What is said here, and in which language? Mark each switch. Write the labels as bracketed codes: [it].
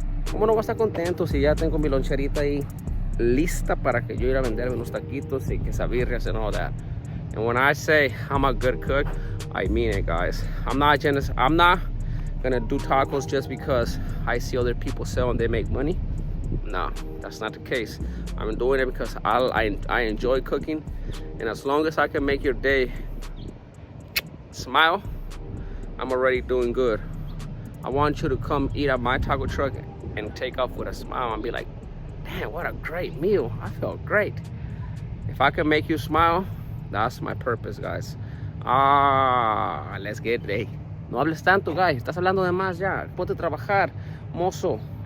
[es] ¿Cómo no voy a estar contento si ya tengo mi loncherita ahí lista para que yo ir a venderme unos taquitos y quesabirrias [en] and all that? And when I say I'm a good cook, I mean it, guys. I'm not gonna do tacos just because I see other people sell and they make money. No, that's not the case. I'm doing it because I enjoy cooking, and as long as I can make your day smile, I'm already doing good. I want you to come eat at my taco truck and take off with a smile and be like, damn, what a great meal. I felt great. If I can make you smile, that's my purpose, guys. Let's get ready. [es] No hables tanto, guys. Estás hablando de más ya. Ponte a trabajar, mozo.